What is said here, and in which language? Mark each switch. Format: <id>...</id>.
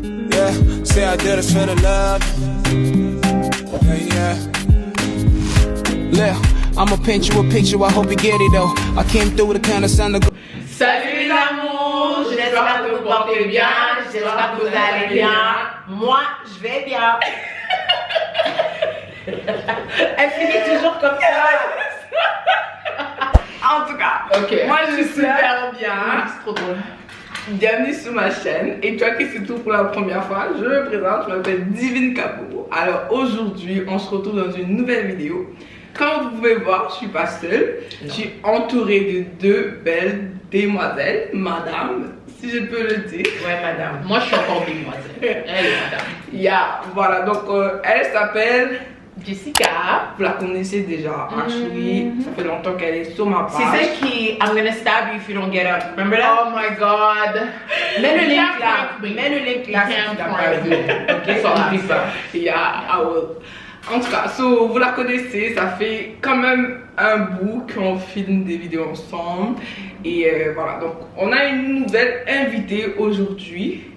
<en>Yeah, say I do this for the love. Yeah. Look, I'ma paint you a picture, I hope you get it though. I came through with a kind of sound of...</en> <fr>Salut les amours, j'espère que vous portez bien, j'espère que vous allez bien. Moi, je vais bien. Elle finit toujours comme ça. En tout cas, moi je suis super bien. C'est trop drôle. Bienvenue sur ma chaîne. Et toi qui c'est tout pour la première fois, je me présente, je m'appelle Divine Capo. Alors aujourd'hui, on se retrouve dans une nouvelle vidéo. Comme vous pouvez voir, je suis pas seule. Je suis entourée de deux belles demoiselles, madame, si je peux le dire. Ouais, madame. Moi, je suis encore demoiselle. Elle est madame. Yeah, voilà, donc elle s'appelle Jessica. Vous la connaissez déjà, actually. Ça fait longtemps qu'elle est sur ma page. C'est celle qui</fr> <en>I'm gonna stab you if you don't get up. Remember that? Oh my god.</en> <fr>Mets le link là. Mets le link là si tu l'as pas vu. Ok, So, oublie pas.</fr> <en>Yeah, I will.</en> <fr>En tout cas, so, vous la connaissez, ça fait quand même un bout qu'on filme des vidéos ensemble. Et voilà, donc on a une nouvelle invitée aujourd'hui.</fr>